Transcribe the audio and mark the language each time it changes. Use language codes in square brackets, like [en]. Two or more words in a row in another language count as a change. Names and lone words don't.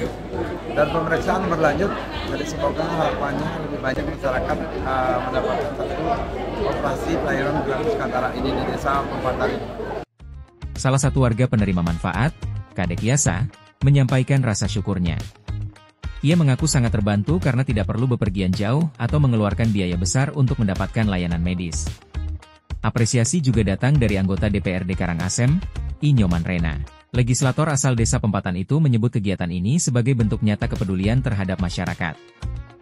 [id] Dan pemeriksaan berlanjut, jadi semoga harapannya lebih banyak masyarakat mendapatkan satu operasi pelayanan gratis katarak ini di Desa Pempatan ini. Salah satu warga penerima manfaat, Kadek Yasa, menyampaikan rasa syukurnya. Ia mengaku sangat terbantu karena tidak perlu bepergian jauh atau mengeluarkan biaya besar untuk mendapatkan layanan medis. Apresiasi juga datang dari anggota DPRD Karangasem, I Nyoman Rena. Legislator asal Desa Pempatan itu menyebut kegiatan ini sebagai bentuk nyata kepedulian terhadap masyarakat.